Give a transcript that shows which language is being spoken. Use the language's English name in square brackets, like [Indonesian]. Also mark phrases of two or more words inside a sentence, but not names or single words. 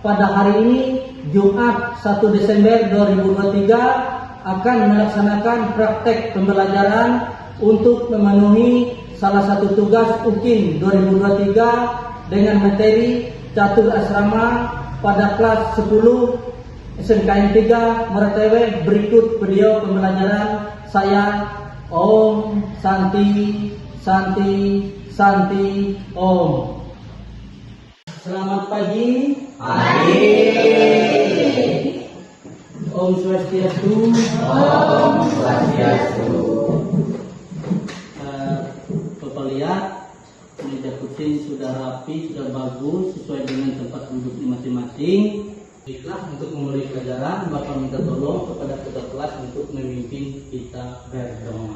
[Indonesian] Pada hari ini Jumat 1 Desember 2023 akan melaksanakan praktek pembelajaran untuk memenuhi salah satu tugas UKIN 2023 dengan materi catur asrama pada kelas 10 SMKN 3 Meretewe. Berikut video pembelajaran saya. Om Santi Santi Santi Om. Selamat pagi. Pagi. Om Swastiastu. Om Swastiastu. Bapak lihat meja kursi sudah rapi, sudah bagus, sesuai dengan tempat duduknya masing-masing. Baiklah, untuk memulai pelajaran, Bapak minta tolong kepada ketua kelas untuk memimpin kita berdoa.